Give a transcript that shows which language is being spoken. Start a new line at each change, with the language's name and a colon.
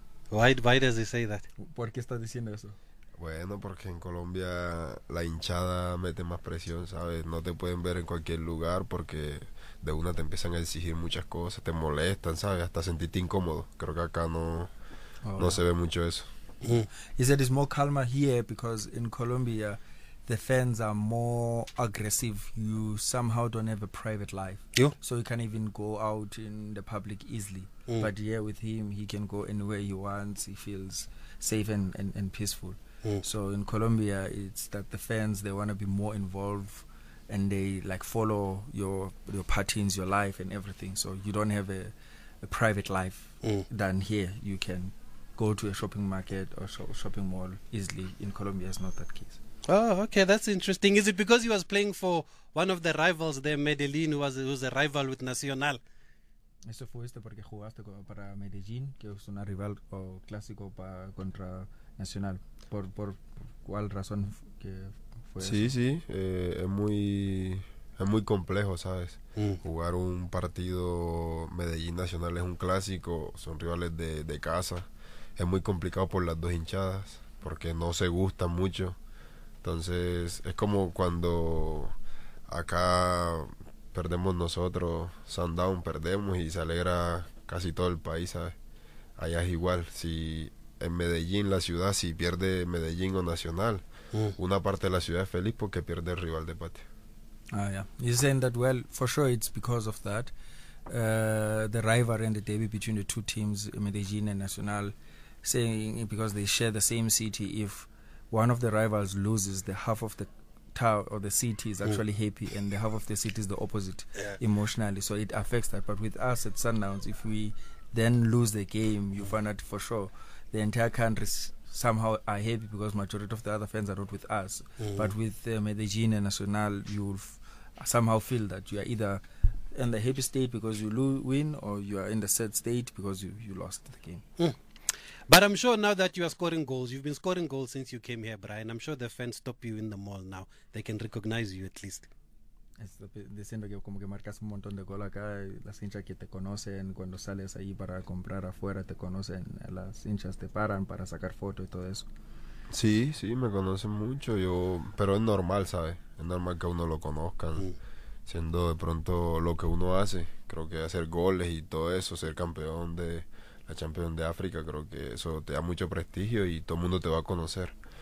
English: Yeah. Why does he say that?
Spanish: ¿Por qué está diciendo eso? Bueno, porque en Colombia la hinchada mete más presión, ¿sabes? No te pueden ver en cualquier lugar porque de una te empiezan a exigir muchas cosas, te molestan, ¿sabes? Hasta sentirte incómodo. Creo que acá no se ve mucho eso.
English: He said it's more calmer here because in Colombia the fans are more aggressive. You somehow don't have a private life. Yo. So you can even go out in the public easily. Mm. But here with him, he can go anywhere he wants. He feels safe and peaceful. So in Colombia, it's that the fans, they want to be more involved and they like follow your patterns, your life and everything. So you don't have a private life than here. You can go to a shopping market or shopping mall easily. In Colombia, it's not that case. Oh, okay. That's interesting. Is it because he was playing for one of the rivals there, Medellin, who was a rival with Nacional?
Spanish: Eso fue este porque jugaste para Medellín, que es un rival o clásico contra Nacional. ¿Por cuál razón que fue? Sí, eso? Sí, es muy complejo, ¿sabes? Jugar un partido Medellín Nacional es un clásico, son rivales de casa. Es muy complicado por las dos hinchadas, porque no se gustan mucho. Entonces, es como cuando acá perdemos nosotros, Sundown perdemos y se alegra casi todo el país, ¿sabes? Allá es igual, si en Medellín, la ciudad, si pierde Medellín o Nacional, una parte de la ciudad es feliz porque pierde el rival de patio.
English: Ah, yeah. He's saying that, well, for sure it's because of that. the rivalry and the derby between the two teams, Medellin and Nacional, saying because they share the same city, if one of the rivals loses, the half of the town or the city is actually happy and the half of the city is the opposite emotionally. So it affects that. But with us at Sundowns, if we then lose the game, you find out for sure the entire country somehow are happy because majority of the other fans are not with us. Mm-hmm. But with Medellin and Nacional, you'll somehow feel that you are either in the happy state because you win or you are in the sad state because you lost the game. Mm. But I'm sure now that you are scoring goals, you've been scoring goals since you came here, Brian. I'm sure the fans stop you in the mall now. They can recognize you at least.
Spanish: Diciendo que como que marcas un montón de gol acá, las hinchas que te conocen cuando sales ahí para comprar afuera te conocen, las hinchas te paran para sacar foto y todo eso. Sí, sí, me conocen mucho yo, pero es normal, ¿sabes? Es normal que uno lo conozcan, siendo de pronto lo que uno hace, creo que hacer goles y todo eso, ser campeón de la Champions de África, creo que eso te da mucho prestigio y todo el mundo te va a conocer.